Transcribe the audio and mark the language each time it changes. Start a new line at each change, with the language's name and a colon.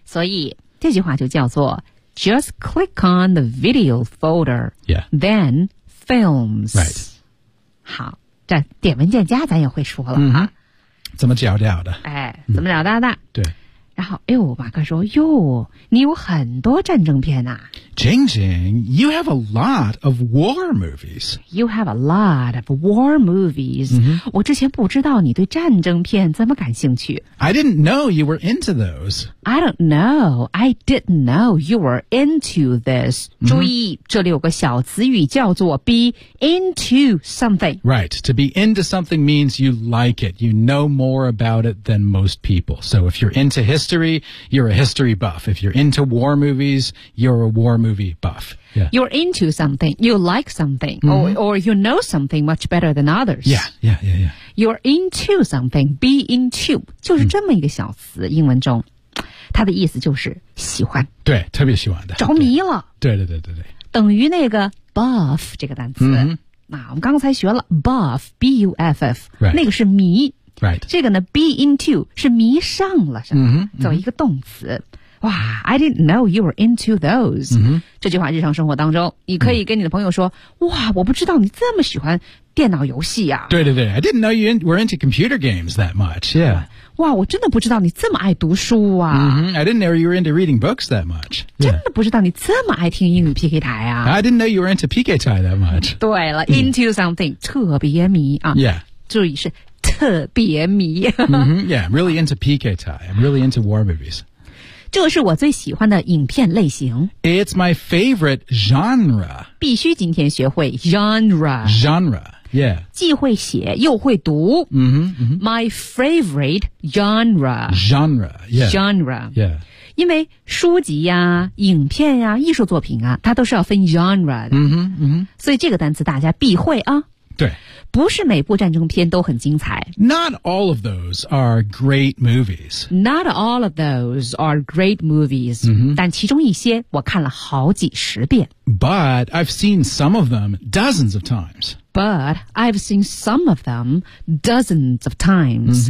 Chinese: 所以这句话就叫做
English: Just click on the video folder, yeah. then films. Right.
Chinese: 好，这点文件夹咱也会说了啊。怎么找到的？哎，怎么找到的？对。然后，哎呦，马哥说，哟，你有很多战争片啊。
English: Jing Jing, you have a lot of war movies. You have a lot of war movies.、 Mm-hmm.
Chinese: 我之前不知道你对战争片怎么感兴趣。
English: I didn't know you were into those. I don't know. I didn't know you were into this.、Mm-hmm.
Chinese: 注意，这里有个小词语叫做 be into something.
English: Right. To be into something means you like it. You know more about it than most people. So if you're into history, you're a history buff. If you're into war movies, you're a war movie buff.、Yeah. You're into something. You like something.、Mm-hmm. Or you know something much better than others. Yeah. You're into something. Be into.
Chinese: 就是这么一个小词、mm-hmm. 英文中。它的意思就是喜欢。对，特别喜欢的。着迷了。对。等于那个 buff 这个单词。 Mm-hmm. 那我们刚才学了 buff, B-U-F-F,、
English: right.
Chinese: 那个是迷。
English: Right.
Chinese: 这个呢 be into 是迷上了什么、 mm-hmm. 作为一个动词。
English: 哇 I didn't know you were into those.、 Mm-hmm.
Chinese: 这句话日常生活当中你可以跟你的朋友说、mm-hmm. 哇我不知道你这么喜欢电脑游戏啊。
English: 对 ,I didn't know you were into computer games that much, yeah.
Chinese: 哇我真的不知道你这么爱读书啊。 Mm-hmm.
English: I didn't know you were into reading books that much.、Yeah.
Chinese: 真的不知道你这么爱听英语 PK 台啊。
English: I didn't know you were into PK 台 that much.
Chinese: 对了、mm-hmm. into something, 特别迷啊。
English: Yeah.
Chinese: 注意是特别迷、
English: mm-hmm, Yeah, I'm really into PK Thai I'm really into war movies
Chinese: 这是我最喜欢的影片类型
English: It's my favorite genre
Chinese: 必须今天学会 genre
English: Genre, yeah
Chinese: 既会写又会读 mm-hmm, mm-hmm.
English: My favorite genre Genre, yeah Genre, yeah
Chinese: 因为书籍啊影片啊艺术作品啊它都是要分 genre 的 mm-hmm, mm-hmm. 所以这个单词大家必会啊对不是每部战争片都很精彩。
English: Not all of those are great movies. Not all of those are great movies.、 Mm-hmm.
Chinese: 但其中一些我看了好几十遍。
English: But I've seen some of them dozens of times. But I've seen some of them dozens of times.、